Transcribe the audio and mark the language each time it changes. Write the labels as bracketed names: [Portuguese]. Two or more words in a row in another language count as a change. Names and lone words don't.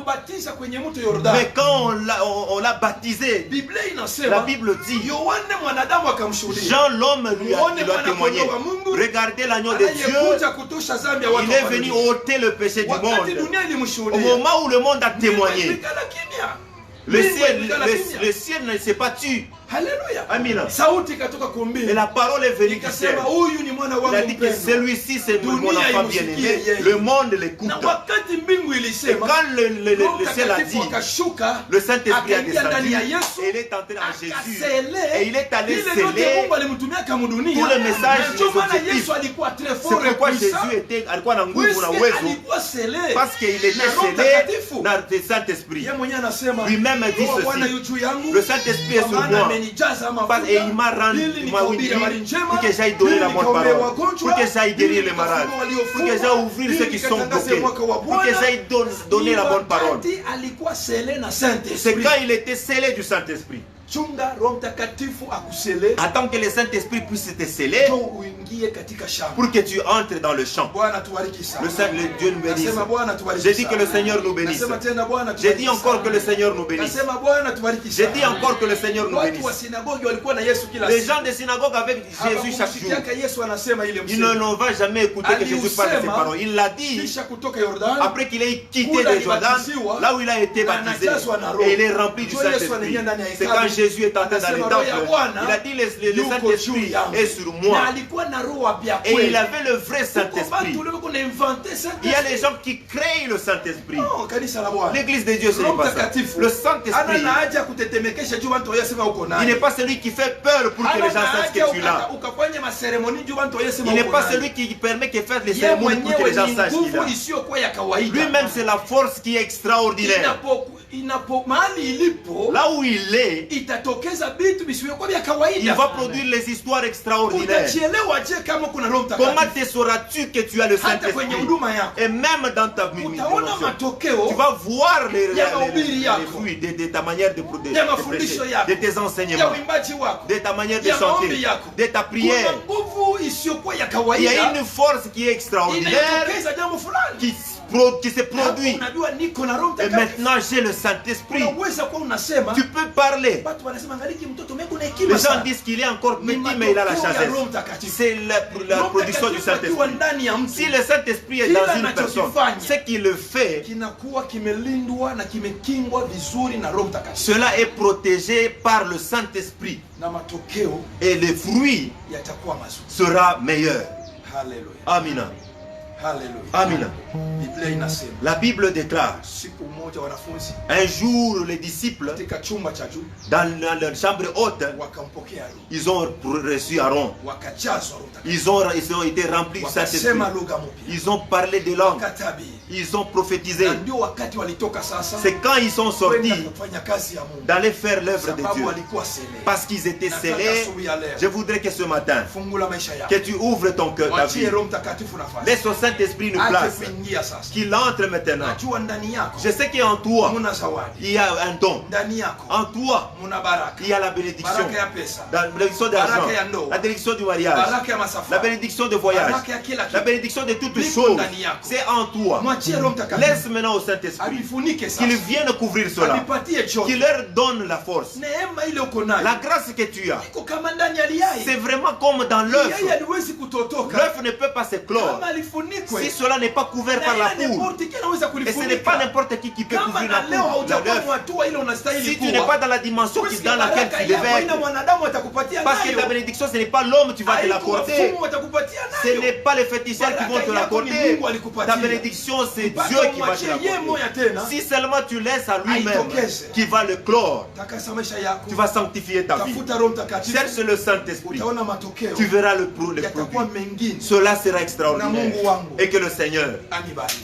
[French] Mais quand on l'a baptisé, la Bible dit, Jean l'homme lui a témoigné. Regardez l'agneau de Dieu. Il est venu ôter le péché du monde. Au moment où le monde a témoigné, le ciel ne s'est pas tu. [Swahili] Haleluya. Amina. Sauti ikatoka kumbini. [French] Et la parole est venue du ciel. [Swahili] Ikasema huyu ni mwana [French] Il a [Swahili] wangu [French] dit que [Swahili] mpendwa. [French] celui-ci c'est mon [Swahili] Dunia [French] enfant [Swahili] imusikie [French] bien-aimé. [Swahili] yeye. [French] Le monde l'écoute. [Swahili] Na wakati mbingu [French] Et [Swahili] ilisema, [French] quand le ciel a [Swahili] Mtakatifu [French] dit, [Swahili] akashuka, [French] le Saint-Esprit a [Swahili] akaingia ndani [French] descendu, [Swahili] ya Yesu, [French] et il est entré en Jésus. [Swahili] akasele [French] Et il est allé [Swahili] ile yote [French] sceller [Swahili] Mungu alimtumia kama dunia. [French] tous les messages, [Swahili] Na ndio [French] les [Swahili] maana [French] objectifs. [Swahili] Yesu alikuwa très [French] C'est fort et pourquoi puissant. Jésus était, [Swahili] alikuwa na nguvu na [French] Puisque [Swahili] uwezo, alikuwa scellé [French] parce qu'il était [Swahili] na Roho [French] scellé [Swahili] Mtakatifu. [French] dans le Saint-Esprit. [Swahili] Yeye mwenyewe anasema, [French] Lui-même dit [Swahili] Roho wa Bwana [French] ceci. [Swahili] yu juu yangu, [French] Le Saint-Esprit est [Swahili] kwa [French] sur [Swahili] maana [French] moi. [Swahili] amenijaza mafuta, [French] Et il m'a rendu, [Swahili] ili [French] il m'a [Swahili] nikahubiri uni habari njema, [French] pour que j'aille donner [Swahili] ili [French] la bonne [Swahili] nikaombee [French] parole, [Swahili] wagonjwa, [French] pour que j'aille guérir [Swahili] ili [French] les malades, [Swahili] nikafungue [French] pour que [Swahili] waliofungwa, [French] j'aille ouvrir [Swahili] ili [French] ceux qui sont [Swahili] nikatangaze [French] bloqués, [Swahili] mwaka wa [French] pour que [Swahili] Bwana. [French] j'aille donner la bonne parole. [Swahili] Wakati alikuwa scellé na [French] C'est Saint-Esprit. quand il était scellé du Saint-Esprit. [Swahili] Chunga Roho Mtakatifu akusele [French] Attends que le Saint-Esprit puisse te sceller [Swahili] ndio uingie katika shamba. [French] pour que tu entres dans le champ. [Swahili] Bwana tubariki sana. [French] Le Dieu nous bénisse. [Swahili] Nasema Bwana tubariki [French] J'ai dit [Swahili] sana. [French] que le Seigneur nous bénisse. [Swahili] Nasema tena Bwana [French] J'ai [Swahili] tubariki [French] dit encore [Swahili] sana. [French] que le Seigneur nous bénisse. [Swahili] Nasema Bwana tubariki [French] J'ai [Swahili] sana. [French] dit encore que le Seigneur nous [Swahili] Watu wa [French] bénisse. [Swahili] sinagogi walikuwa na Yesu kila [French] Les [Swahili] siku. [French] gens des synagogues avec Jésus chaque jour, [Swahili] Hawakumsikiaka Yesu anasema ile [French] ils ne l'ont jamais écouté que Jésus parle de ses [Swahili] Aliusema, [French] paroles. Il l'a dit [Swahili] kisha kutoka Yordani. [French] après qu'il ait quitté [Swahili] Kula [French] le Jordan, [Swahili] alibatisiwa, [French] là où il a été [Swahili] na [French] baptisé, [Swahili] anajazwa na Roho. [French] et il est rempli du [Swahili] Ndio Yesu [French] Saint-Esprit. [Swahili] anaingia ndani ya [French] C'est [Swahili] hekalu, [French] quand Jésus est entré dans [Swahili] anasema, [French] le [Swahili] Roho ya [French] temple, [Swahili] Bwana [French] il a dit le [Swahili] yuko [French] Saint-Esprit [Swahili] juu yangu. [French] est sur [Swahili] Na [French] moi. [Swahili] alikuwa na roho ya [French] Et [Swahili] kweli. [French] il avait le vrai Saint-Esprit. Il y a les gens qui créent le Saint-Esprit. [Swahili] No, kanisa la Bwana. [French] L'église de Dieu, ce n'est [Swahili] Roho [French] pas ça. [Swahili] Mtakatifu [French] Le Saint-Esprit, [Swahili] hana na haja kutetemekesha juu watu wayasema uko [French] il [Swahili] naye. [French] n'est pas celui qui fait peur pour que les gens sachent que tu es là. [Swahili] Ukafanya maseremoni juu watu wayasema [French] Il n'est [Swahili] uko [French] pas [Swahili] naye. [French] celui qui permet que fasse les [Swahili] Yeye [French] cérémonies pour que [Swahili] mwenyewe [French] les gens [Swahili] ni [French] sachent qu'il est [Swahili] nguvu [French] là. [Swahili] isiyokuwa ya kawaida. [French] Lui-même, c'est la force qui est extraordinaire. [Swahili] Mahali ilipo [French] Là où il est, [Swahili] itatokeza vitu visivyokuwa vya [French] il [Swahili] kawaida. [French] va produire les histoires extraordinaires. [Swahili] Utachielewa je kama kuna Roho Mtakatifu? [French] Comment te sauras-tu que tu as le [Swahili] Hata kwenye [French] Saint-Esprit? [Swahili] huduma yako [French] Et même dans ta [Swahili] utaona [French] mission, [Swahili] matokeo [French] tu vas voir les [Swahili] ya mahubiri yako, [French] fruits de ta manière de [Swahili] ya [French] prêcher, [Swahili] mafundisho yako, [French] de tes [Swahili] ya [French] enseignements, [Swahili] uimbaji wako, [French] de ta manière de [Swahili] ya maombi [French] chanter, [Swahili] yako. [French] de ta prière. [Swahili] Kuna nguvu isiyokuwa ya [French] Il y a [Swahili] kawaida [French] une force qui est extraordinaire [Swahili] inayotokeza jambo fulani. [French] qui se produit. [Swahili] Unajua niko na Roho [French] Et [Swahili] Mtakatifu. [French] maintenant, j'ai le Saint-Esprit. [Swahili] Unaweza kuwa unasema [French] Tu peux parler. [Swahili] watu wanasema ngaliki mtoto meko na [French] Les [Swahili] hekima [French] gens [Swahili] sana. [French] disent qu'il est encore [Swahili] Ni [French] petit, mais il a la [Swahili] matokeo ya [French] sagesse. [Swahili] Roho Mtakatifu. [French] C'est la [Swahili] Roho [French] production du [Swahili] Mtakatifu akiwa [French] Saint-Esprit. [Swahili] ndani ya mtu [French] Si le Saint-Esprit est [Swahili] Kila [French] dans une personne, [Swahili] anachokifanya [French] ce qu'il le fait, [Swahili] kinakuwa kimelindwa na kimekingwa vizuri na Roho Mtakatifu. [French] cela est protégé par le Saint-Esprit. [Swahili] Na matokeo [French] Et le fruit [Swahili] yatakuwa mazuri. [French] sera meilleur. [Swahili] Haleluya. Amina. Haleluya. Amina. Biblia inasema [French] La Bible déclare, [Swahili] siku moja wanafunzi [French] un jour les disciples, [Swahili] katika chumba cha juu [French] dans la chambre haute, [Swahili] wakampokea Roho, [French] ils ont reçu Aaron. [Swahili] wakajazwa Roho Mtakatifu, [French] Ils ont été remplis du Saint-Esprit. [Swahili] wakasema lugha mpya, [French] Ils ont parlé des langues. [Swahili] wakatabiri. [French] Ils ont prophétisé. [Swahili] Na ndio wakati walitoka sasa [French] C'est quand ils sont sortis [Swahili] kwenda kufanya kazi ya Mungu, [French] d'aller faire l'œuvre de [Swahili] sababu [French] Dieu. [Swahili] walikuwa scellés. [French] Parce qu'ils étaient [Swahili] Nataka [French] scellés. [Swahili] asubuhi ya leo [French] Je voudrais que ce matin, [Swahili] fungula maisha yako, [French] que tu ouvres ton cœur, ta vie. [Swahili] wachie Roho Mtakatifu nafasi, [French] Laisse au Saint-Esprit nous [Swahili] ache [French] place. [Swahili] kuingia sasa. [French] Qu'il entre maintenant. [Swahili] Najua ndani yako [French] Je sais qu'en toi, [Swahili] muna zawadi, [French] il y a un don. [Swahili] ndani yako [French] En toi, [Swahili] muna baraka, [French] il y a la bénédiction. [Swahili] baraka ya pesa, [French] La bénédiction d'argent, [Swahili] baraka ya ndoa, [French] la bénédiction du mariage, [Swahili] baraka ya [French] la [Swahili] masafara, [French] bénédiction de voyage, [Swahili] baraka ya kila [French] la [Swahili] kitu. [French] bénédiction de toutes [Swahili] Liko [French] choses. [Swahili] ndani yako. [French] C'est en toi. [Swahili] Mwachie Roho Mtakatifu [French] Laisse maintenant au Saint-Esprit [Swahili] avifunike sasa, [French] qu'il vienne couvrir cela, [Swahili] avipatie chote. [French] qu'il leur donne la force. [Swahili] Neema ile uko nayo [French] La grâce que tu as, [Swahili] iko kama ndani ya liyai. [French] c'est vraiment comme dans l'œuf. [Swahili] Yai haliwezi kutotoka [French] L'œuf ne peut pas se clore [Swahili] kama alifunikwe. [French] si cela n'est pas couvert [Swahili] Na [French] par la [Swahili] ile [French] poule. n'importe qui anaweza Et ce n'est pas [Swahili] kulifunika. [French] n'importe qui peut [Swahili] Kama [French] couvrir [Swahili] na [French] la [Swahili] leo [French] poule, [Swahili] haujakuwa [French] l'œuf. [Swahili] hatua ile unastahili [French] Si tu [Swahili] kuwa. [French] n'es pas dans la dimension Puisque dans laquelle [Swahili] baraka [French] tu [Swahili] yako [French] devais [Swahili] haina [French] être, [Swahili] mwanadamu atakupatia [French] parce que [Swahili] nayo. [French] ta bénédiction, ce n'est pas l'homme tu vas te [Swahili] Haiko [French] l'accorder. [Swahili] wafumu watakupatia [French] Ce [Swahili] nayo. [French] n'est pas les féticheurs qui vont te l'accorder. Ta bénédiction, c'est [Swahili] Mpaka [French] Dieu qui va te [Swahili] umwachie yeye moya [French] l'accorder. [Swahili] tena. [French] Si seulement tu laisses à lui-même [Swahili] Aitokeze. [French] qui va le clore, [Swahili] Takasa maisha yako. [French] tu vas sanctifier ta vie. [Swahili] Tafuta Roho Mtakatifu. [French] Cherche le Saint-Esprit. [Swahili] Utaona matokeo. [French] Tu verras le [Swahili] Yatakuwa [French] produit. [Swahili] mengine. [French] Cela sera [Swahili] Na [French] extraordinaire. [Swahili] Mungu wangu [French] Et que le Seigneur [Swahili] anibariki.